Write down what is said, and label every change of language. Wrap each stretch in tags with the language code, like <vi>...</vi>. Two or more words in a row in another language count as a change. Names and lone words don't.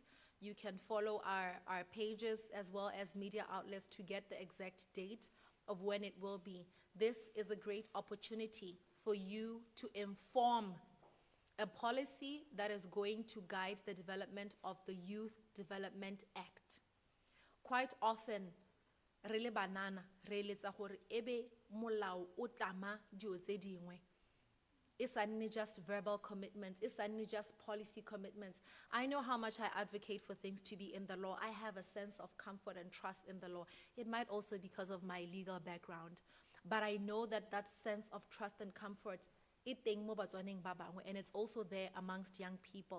<en>You can follow our pages as well as media outlets to get the exact date of when it will be. This is a great opportunity for you to inform a policy that is going to guide the development of the Youth Development Act. Quite often,</en> <tn>re le banana, re eletsa gore ebe molao o tlama dilo tse dingwe.</tn> <en>It's not just verbal commitments, it's not just policy commitments. I know how much I advocate for things to be in the law. I have a sense of comfort and trust in the law. It might also be because of my legal background. But I know that that sense of trust and comfort, and it's also there amongst young people.</en>